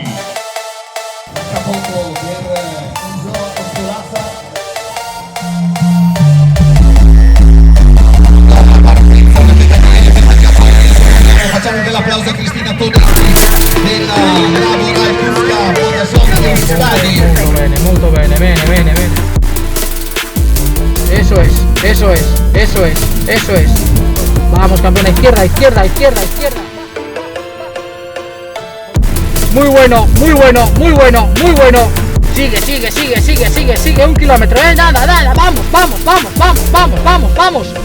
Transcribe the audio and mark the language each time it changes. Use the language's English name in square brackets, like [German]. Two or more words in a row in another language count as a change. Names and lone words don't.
[Italian] Tra poco per Enzo Ostolaza. Facciamo un bel applauso a Cristina Todesti della Laboral Cuccia Fundación Euskadi. Molto bene, bene. [Spanish] Eso es. Vamos, campeona, izquierda. Muy bueno. Sigue, 1 kilómetro, nada, vamos.